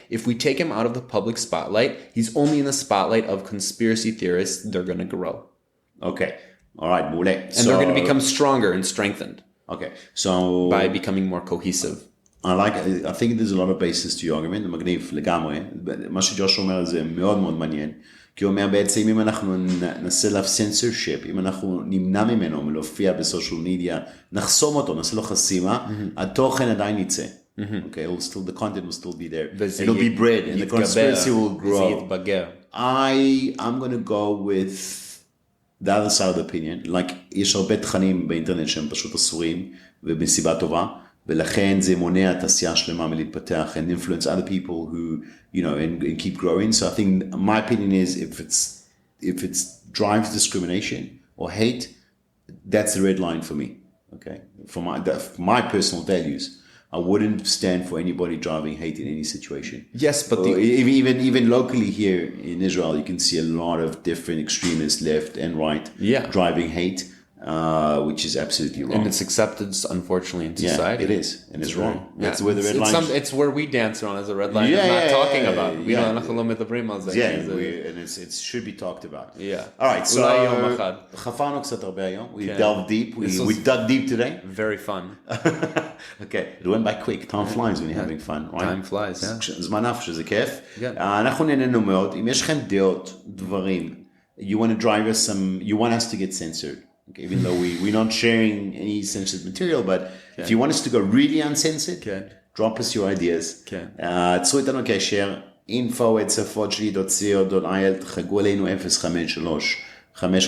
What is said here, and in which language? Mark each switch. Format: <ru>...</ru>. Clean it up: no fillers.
<en>If we take him out of the public spotlight, he's only in the spotlight of conspiracy theorists. They're going to grow. Okay. All right, Mule. And they're going to become stronger and strengthened. Okay. So by becoming more cohesive. I think there's a lot of basis to your argument,</en> <he>מגניב לגמרי. מה שג'וש אומר זה מאוד מאוד מעניין, כי הוא אומר בעצם אם אנחנו נעשה לו censorship, אם אנחנו נמנע ממנו מלהופיע בסושיאל מדיה, נחסום אותו, נעשה לו חסימה, התוכן עדיין יצא.</he> <en>Okay, the content will still be there. It'll be bred and the conspiracy will grow. I'm going to go with the other side of the opinion.</en> <he>Like, יש הרבה תכנים באינטרנט שהם פשוט אסורים ובסיבה טובה. ולכן זה מונע תעשייה שלמה מלהתפתח</he> <en>and influence other people who, you know, and keep growing. So I think my opinion is if it drives discrimination or hate, that's the red line for me. Okay, for my personal values, I wouldn't stand for anybody driving hate in any situation. Yes, but even locally here in Israel, you can see a lot of different extremists, left and right, driving hate. Which is absolutely wrong. And it's accepted, unfortunately, in society. Yeah, it is. And it's wrong. That's where the red line is. It's where we dance around as a red line. It's not talking about. And it should be talked about. Yeah. All right, so</en> <he>חפרנו קצת הרבה היום.</he> <en>We delved deep. We dug deep today. Very fun. Okay, it went by quick. Time flies when you're having fun, right? Time flies, yeah.</en> <he>זמן עף שזה כיף. אנחנו נהנינו מאוד. אם יש לכם דעות, דברים,</he> <en>you want us to get censored. Okay, even though we're not sharing any censored material, but if you want us to go really uncensored, drop us your ideas.</en> <he>צרו איתנו קשר, info@שפות-שלי.co.il, תחגו עלינו 053 550-1976.</he>